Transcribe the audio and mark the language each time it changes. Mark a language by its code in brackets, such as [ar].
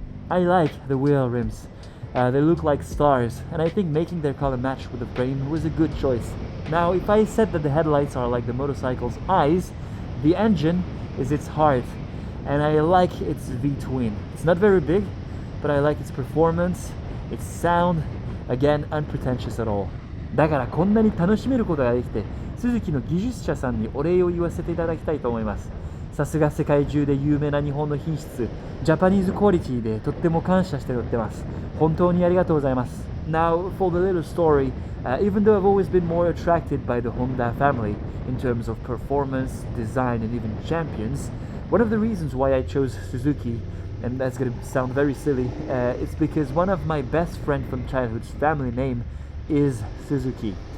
[en] I like the wheel rims. They look like stars, and I think making their color match with the frame was a good choice. Now, if I said that the headlights are like the motorcycle's eyes, the engine is its heart, and I like its V-twin. It's not very big, but I like its performance, its sound, again, unpretentious at all. [ja] だからこんなに楽しめることができて、スズキの技術者さんにお礼を言わせていただきたいと思います。さすが世界中で有名な日本の品質、ジャパニーズクオリティでとっても感謝しておってます。本当にありがとうございます。 [en] Now, for the little story, even though I've always been more attracted by the Honda family in terms of performance, design, and even champions, one of the reasons why I chose Suzuki, and that's going to sound very silly, it's because one of my best friends from childhood's family name is Suzuki.